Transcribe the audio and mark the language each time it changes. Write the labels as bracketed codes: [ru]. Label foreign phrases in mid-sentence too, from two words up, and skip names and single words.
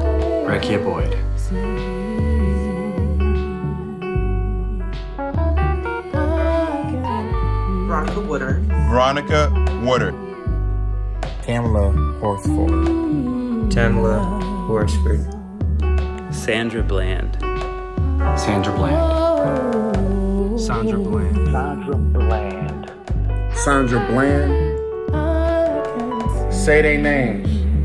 [en] Rekia Boyd. Veronica Woodard. Veronica Woodard. Tamla Horsford. Tamla Horsford. Sandra Bland. Sandra Bland. Sandra Bland. Sandra Bland. Sandra Bland. Say their names.